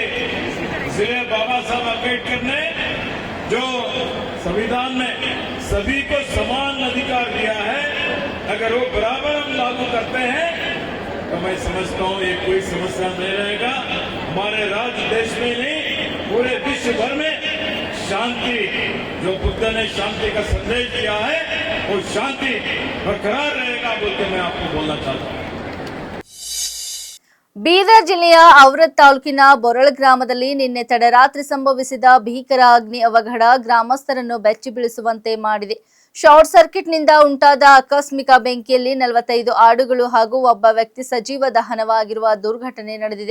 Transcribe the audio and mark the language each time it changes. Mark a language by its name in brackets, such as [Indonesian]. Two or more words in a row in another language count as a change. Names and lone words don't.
[Hindi] इसलिए बाबा साहब अम्बेडकर ने जो संविधान में सभी को समान अधिकार दिया है, अगर वो बराबर हम लागू करते हैं तो मैं समझता हूँ ये कोई समस्या नहीं रहेगा। हमारे राज्य देश में नहीं, पूरे विश्व भर में शांति, जो बुद्ध ने शांति का संदेश दिया है, वो शांति बरकरार रहेगा बोल के मैं आपको बोलना चाहता हूँ। [Kannada] ಬೀದರ್ ಜಿಲ್ಲೆಯ ಔರದ್ ತಾಲೂಕಿನ ಬೊರಳ್ ಗ್ರಾಮದಲ್ಲಿ ನಿನ್ನೆ ತಡರಾತ್ರಿ ಸಂಭವಿಸಿದ ಭೀಕರ ಅಗ್ನಿ ಅವಘಡ ಗ್ರಾಮಸ್ಥರನ್ನು ಬೆಚ್ಚಿ ಬೀಳಿಸುವಂತೆ ಮಾಡಿದೆ. ಶಾರ್ಟ್ ಸರ್ಕ್ಯೂಟ್ನಿಂದ ಉಂಟಾದ ಆಕಸ್ಮಿಕ ಬೆಂಕಿಯಲ್ಲಿ 45 ಆಡುಗಳು ಹಾಗೂ ಒಬ್ಬ ವ್ಯಕ್ತಿ ಸಜೀವ ದಹನವಾಗಿರುವ ದುರ್ಘಟನೆ ನಡೆದಿದೆ.